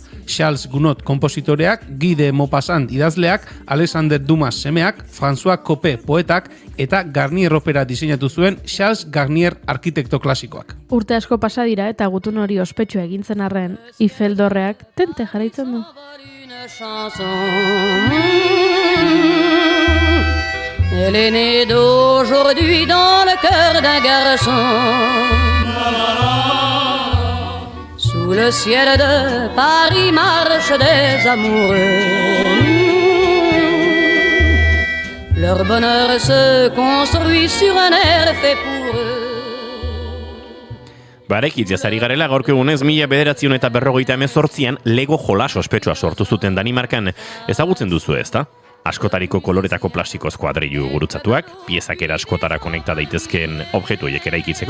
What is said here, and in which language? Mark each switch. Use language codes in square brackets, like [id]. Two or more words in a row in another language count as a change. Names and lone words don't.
[eu] Charles Gounod konpositoreak, Guy de Maupassant idazleak, Alexander Dumas semeak, François Coppée poetak eta Garnier opera diseinatu zuen Charles Garnier arkitekto klasikoak. Urte asko pasa dira eta gutun hori ospetsua egintzen arren, Eiffel dorreak tente jarraitzen du. [fr] Elle est née d'aujourd'hui dans le cœur d'un garçon. Sous le ciel de Paris marchent des amoureux. Leur bonheur se construit sur un air fait pour eux. [eu] Barekitz ari garela, gaurko egunez 1948an Lego jolas ospetsua sortu zuten Danimarkan. Ezagutzen duzu ezta? Askotariko koloretako plastikoz kuadrilu gurutzatuak, piezak askotara konekta daitezkeen objektu horiek eraikitzeko.